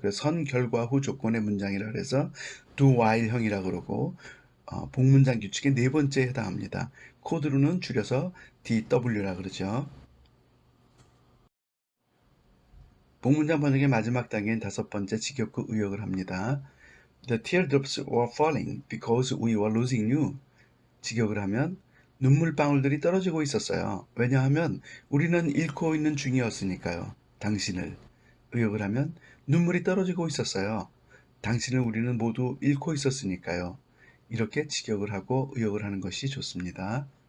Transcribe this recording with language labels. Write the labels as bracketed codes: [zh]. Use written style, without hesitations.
[ko] 그래서 선 결과 후 조건의 문장이라 해서 do while형이라 그러고 복문장 규칙의 네 번째에 해당합니다. 코드로는 줄여서 DW라 그러죠. 복문장 번역의 마지막 단계인 다섯 번째 직역구 의역을 합니다. [en] The teardrops were falling because we were losing you. [ko] 직역을 하면 눈물방울들이 떨어지고 있었어요. 왜냐하면 우리는 잃고 있는 중이었으니까요. 당신을. 의역을 하면 눈물이 떨어지고 있었어요. 당신을 우리는 모두 잃고 있었으니까요. 이렇게 직역을 하고 의역을 하는 것이 좋습니다.